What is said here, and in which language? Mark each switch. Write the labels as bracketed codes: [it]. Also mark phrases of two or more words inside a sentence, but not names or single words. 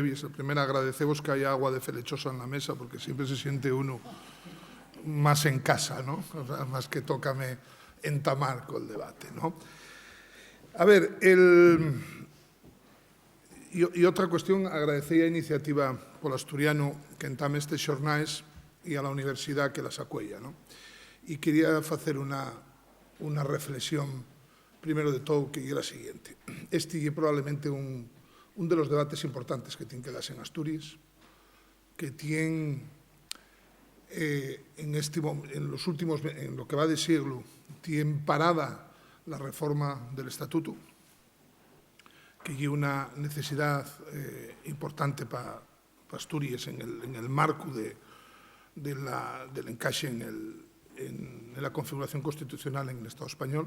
[es] La primera, agradecemos que haya agua de Felechosa en la mesa, porque siempre se siente uno más en casa, ¿no? O sea, más que [ast] tócame entamar [es] con el debate, ¿no? A ver, y otra cuestión, agradecer a Iniciativa polo Asturiano [ast] que entame estes xornais [es] e a la universidad que las acuella, ¿no? [ast] E quería facer [es] una reflexión, primero de todo, [ast] que é a [es] siguiente. Este é probablemente un de los debates importantes que tiene que darse en Asturias, que tiene en lo que va de siglo, tiene parada la reforma del Estatuto, que hay una necesidad importante para Asturias en el marco del encaje en la configuración constitucional en el Estado español.